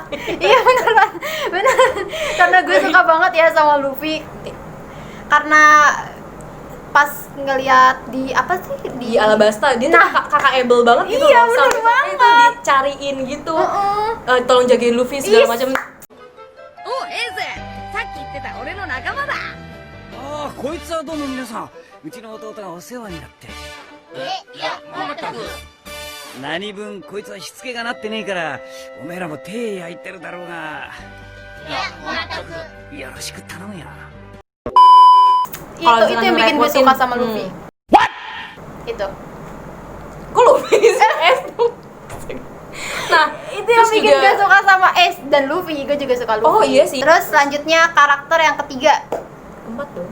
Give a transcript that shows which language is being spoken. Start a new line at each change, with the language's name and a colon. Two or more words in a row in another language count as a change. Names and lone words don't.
Indonesian: Iya beneran. Karena gue suka banget ya sama Luffy. Karena pas ngeliat di apa sih Di Alabasta dia tuh kakak Abel banget gitu Iya, loh. bener Sampai itu banget. dicariin gitu. Tolong jagain Luffy segala macam.
Japanese: おうエースさっき言ってた俺の仲間だああ、こいつはどうも皆さん、うちの弟がお世話になって。いやまったく何分こいつはしつけがなってねえから、おめえらも手焼いてるだろうが。いやまったくよろしく頼むよ。
Indonesian: Kalau itu yang jangan bikin gue ngerepotin. suka sama Luffy. Itu. Kok Luffy sih? Nah, Itu yang terus bikin juga- gue suka sama Ace dan Luffy. Gue juga suka Luffy. Oh, iya sih. Terus selanjutnya karakter yang ketiga. 4 dong.